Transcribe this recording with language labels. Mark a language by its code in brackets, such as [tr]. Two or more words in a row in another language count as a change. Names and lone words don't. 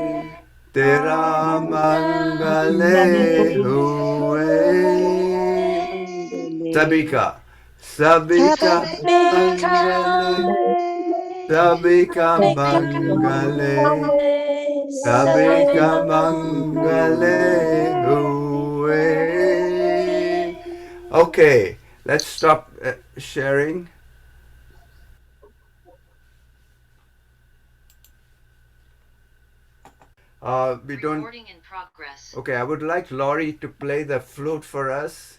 [en] Tera Mangale Hooray. Sabika. Sabika Mangale. Sabika Mangale, Sabika Mangale, Hooray. Okay, let's stop sharing. We don't. Recording in progress. Okay, I would like Laurie to play the flute for us.